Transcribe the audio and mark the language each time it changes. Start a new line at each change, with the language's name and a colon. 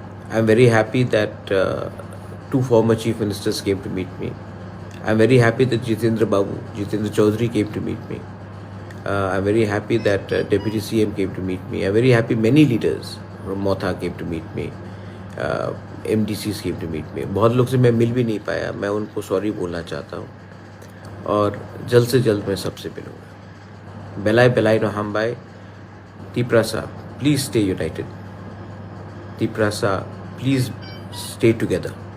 English: I'm very happy that 2 former chief ministers came to meet me. I'm very happy that Jitendra Chaudhary came to meet me. I'm very happy that Deputy CM came to meet me. I'm very happy many leaders from Motha came to meet me. MDCs came to meet me.
Hindi: बहुत लोग से मैं मिल भी नहीं पाया, मैं उनको sorry बोलना चाहता हूँ और जल्द से जल्द मैं सबसे मिलूँगा। बेलाई नो हम bye.
English: Tiprasa, please stay united. Tiprasa, please stay together.